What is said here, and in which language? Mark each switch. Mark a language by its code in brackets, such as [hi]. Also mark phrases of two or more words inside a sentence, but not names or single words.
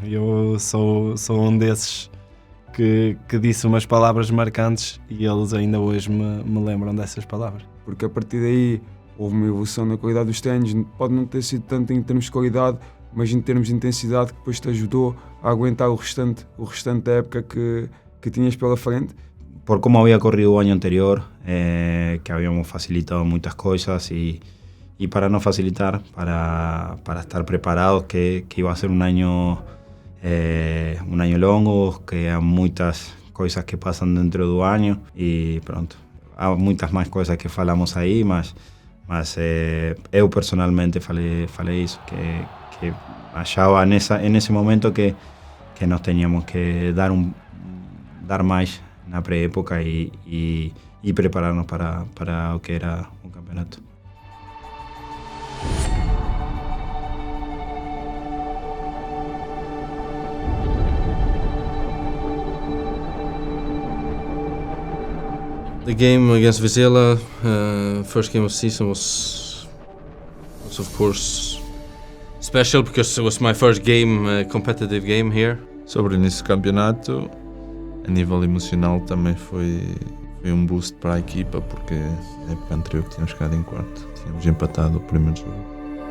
[pt] Eu sou um desses que disse umas palavras marcantes e eles ainda hoje me lembram dessas palavras. Porque a partir daí houve uma evolução na qualidade dos treinos, pode não ter sido tanto em termos de qualidade, mas em termos de intensidade, que depois te ajudou a aguentar o restante da época que tinhas pela frente. [es] Por como había corrido o año anterior, que habíamos facilitado muchas cosas y para no facilitar, para estar preparados, que iba a ser un año longo, que hay muchas cosas que pasan dentro do año y pronto. [pt] Há muitas mais coisas que falamos aí, mas eu personalmente falei isso, que achava nesse momento que nós teníamos que dar mais na pré-época e preparar-nos para o que era o campeonato. [en] The game against Vizela, first game of the season, was of course special because it was my first game, competitive game here. [pt] Sobre o início do campeonato, a nível emocional também foi um boost para a equipa, porque na época anterior que tínhamos ficado em quarto, tínhamos empatado o primeiro jogo.